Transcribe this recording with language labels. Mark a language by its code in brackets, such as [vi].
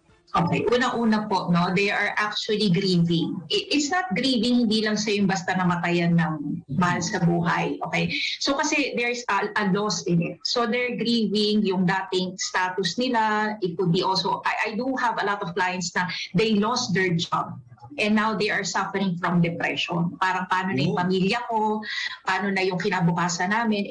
[en] Okay, [tl] unang-una po, [en] no, they are actually grieving. It's not grieving, [tl] hindi lang sa yung basta namatayan ng mahal sa buhay. [en] Okay? So kasi there's a loss in it. So they're grieving [tl] yung dating status nila. [en] It could be also, I do have a lot of clients [tl] na [en] they lost their job. And now they are suffering from depression. [tl] Parang paano na yung pamilya ko, paano na yung kinabukasan namin.